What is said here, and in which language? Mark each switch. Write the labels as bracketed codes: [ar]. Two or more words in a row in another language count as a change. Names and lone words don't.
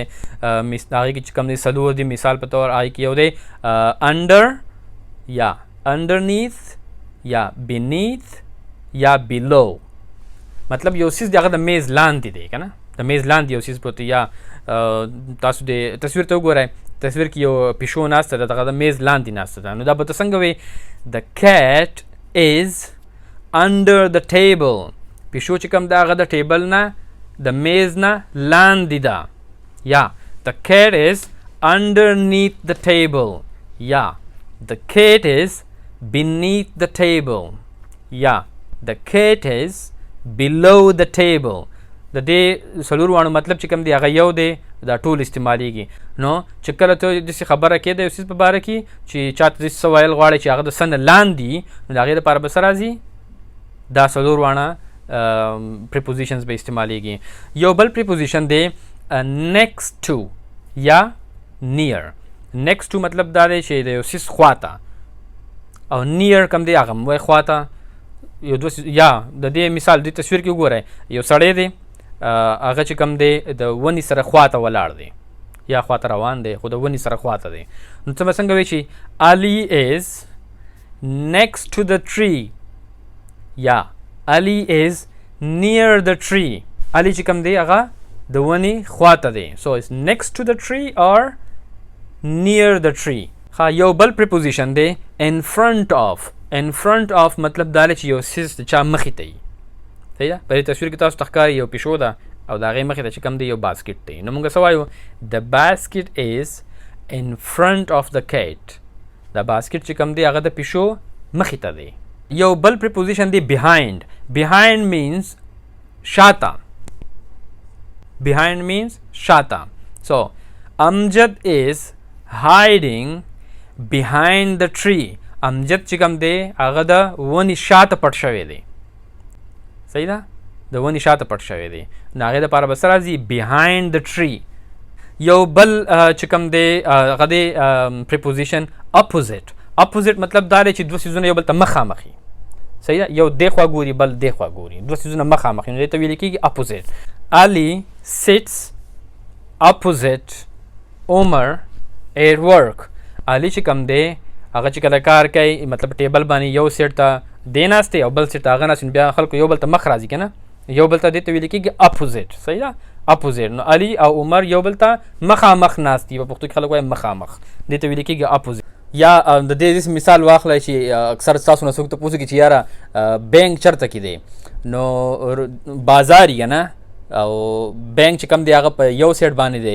[ps] هغې کې چې کوم دی څلور دی مثال په طور هغې کې یو دی under یا underneath یا beneath یا below. مطلب یو سیز دی هغه د میز لاندې دی که نه د میز لاندې یو سیز پروت دی. یا تاسو د تصویر ته وګورئ تصویر کې یو پیشو ناسته ده دغه د میز لاندې ناسته ده نو دا به ته څنګه وایې [en] the cat is under the table. [ps] پیشو چې کوم ده هغه د ټیبل نه د میز نه لاندې ده. [en] یا the cat is underneath the table. یا the cat is beneath the table. یا the cat is below the table. [ps] د دې څلور واڼو مطلب چې کوم دی هغه یو دی دا ټول استعمالیږي. نو چې کله ته داسې خبره کې د یو څیز په باره کې چې چاته داسې څه ویل غواړې چې هغه د څه نه لاندې نو د هغې دپاره به څه راځي دا څلور واڼه prepositions به استعمالیږي. یو بل preposition دی [en] next to [ps] یا near. [en] next to [ps] مطلب دا دی چې د یو څیز خواته او near کوم دی هغه هم وایي خواته یو دوه یا د دې مثال د تصویر کې وګورئ یو سړی دی هغه چې کوم دی د ونې سره خواته ولاړ دی یا خواته روان دی خو د ونې سره خواته دی نو څه به څنګه وایي چې [en] Ali is next to the tree [ps] یا [en] Ali is near the [ps] tree Ali چې کوم دی هغه د ونې خواته دی [en] so it's next to the tree or near the tree [ps] یو بل preposition دی [en] in front of [ps] مطلب دا چې یو څیز د چا مخې ته وي صحیح ده په دې تصویر کې تاسو ته ښکاري یو پیشو ده او د هغې مخې ته چې کوم دی یو باسکټ دی نو موږ څه وایو [en] the basket is in front of the cat [ps] دا باسکټ چې کوم دی هغه د پیشو مخې ته دی یو بل preposition دی [en] behind means [ps] شاته [en] so Amjad is hiding behind the tree [ps] امجد چې کوم دی هغه د ونې شاته پټ شوی دی صحیح ده د ونې شاته پټ شوی دی نو هغې دپاره به څه راځي [en] behind the tree [ps] یو بل چې کوم دی هغه دی [en] preposition opposite [ps] مطلب دا دی چې دوه څیزونه یو بل ته مخامخ وي صحیح ده یو دې خوا ګوري بل دې خوا ګوري دوه څیزونه مخامخ وي نو دې ته ویل کېږي [en] opposite Ali sits opposite Umar at work [ps] Ali چې کوم دی هغه چې کله کار کوي مطلب ټیبل باندې یو سیټ ته دی ناستې او بل سیټ ته هغه ناست بیا خلکو یو بل ته مخ راځي که نه یو بل ته دې ته ویل کېږي اپوزیټ صحیح ده اپوزیټ نو علي او عمر یو بل ته مخامخ ناست دي په پښتو کې خلک وایي مخامخ دې ته ویل کېږي اپوزیټ یا د دې مثال واخلئ چې اکثر تاسو نه څوک ته پوښتنه کوي چې یاره بینک چېرته کې دی نو بازار یې که نه او بینک چې کوم دی هغه په یو سیټ باندې دی